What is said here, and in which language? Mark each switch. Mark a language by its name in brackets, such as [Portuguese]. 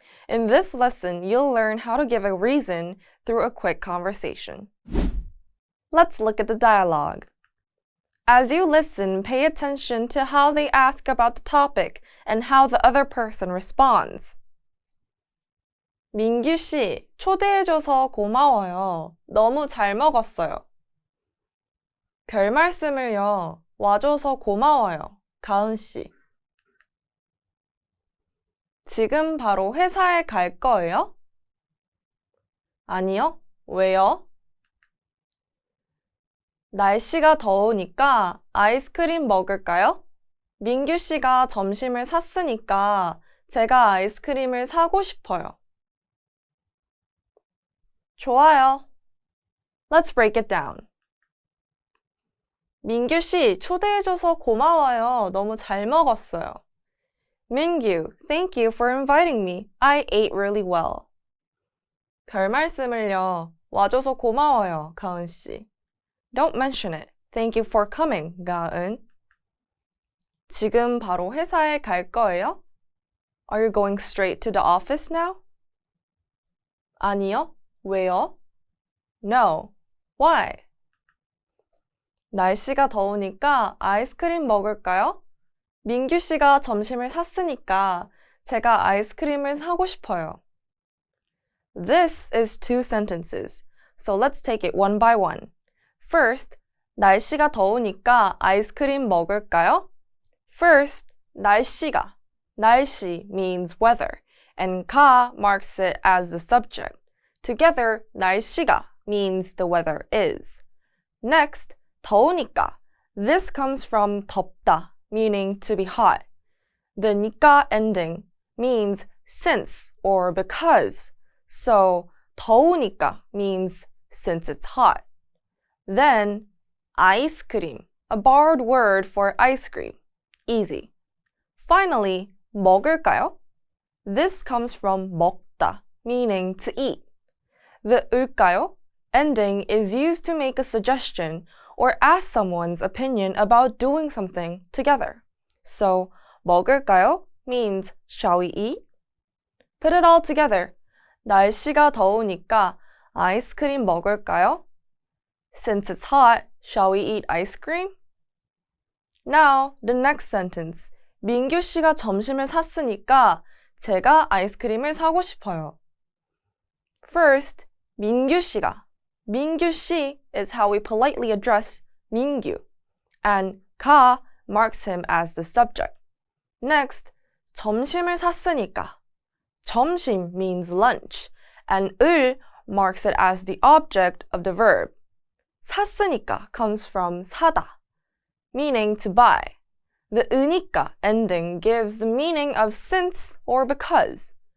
[English] In this lesson, you'll learn how to give a reason through a quick conversation. Let's look at the dialogue. As you listen, pay attention to how they ask about the topic and how the other person responds. [Korean] 민규 씨, 초대해줘서 고마워요. 너무 잘 먹었어요. 별 말씀을요. 와줘서 고마워요. 가은 씨. 지금 바로 회사에 갈 거예요? 아니요. 왜요? 날씨가 더우니까 아이스크림 먹을까요? 민규 씨가 점심을 샀으니까 제가 아이스크림을 사고 싶어요. 좋아요. [English] Let's break it down. [Korean] 민규 씨, 초대해줘서 고마워요. 너무 잘 먹었어요. [English] 민규, thank you for inviting me. I ate really well. [Korean] 별 말씀을요. 와줘서 고마워요, 가은 씨. [English] Don't mention it. Thank you for coming, 가은. [Korean] 지금 바로 회사에 갈 거예요? [English] Are you going straight to the office now? [Korean] 아니요. 왜요? [English] No. Why? [Korean] 날씨가 더우니까 아이스크림 먹을까요? 민규 씨가 점심을 샀으니까 제가 아이스크림을 사고 싶어요. [English] This is 2 sentences, so let's take it one by one. First, [Korean] 날씨가 더우니까 아이스크림 먹을까요? [English] First, 날씨가. 날씨 means weather, and 가 marks it as the subject. Together, 날씨가 means the weather is. Next, 더우니까. This comes from 덥다, meaning to be hot. The 니까 ending means since or because. So, 더우니까 means since it's hot. Then, 아이스크림, a borrowed word for ice cream. Easy. Finally, 먹을까요? This comes from 먹다, meaning to eat. The 을까요 ending is used to make a suggestion or ask someone's opinion about doing something together. So, 먹을까요 means shall we eat? Put it all together. [Korean] 날씨가 더우니까 아이스크림 먹을까요? [English] Since it's hot, shall we eat ice cream? Now, the next sentence. [Korean] 민규 씨가 점심을 샀으니까 제가 아이스크림을 사고 싶어요. [English] First, 민규 씨가. 민규 씨 is how we politely address 민규, and 가 marks him as the subject. Next, 점심을 샀으니까. 점심 means lunch, and 을 marks it as the object of the verb. 샀으니까 comes from 사다, meaning to buy. The 으니까 ending gives the meaning of since or because.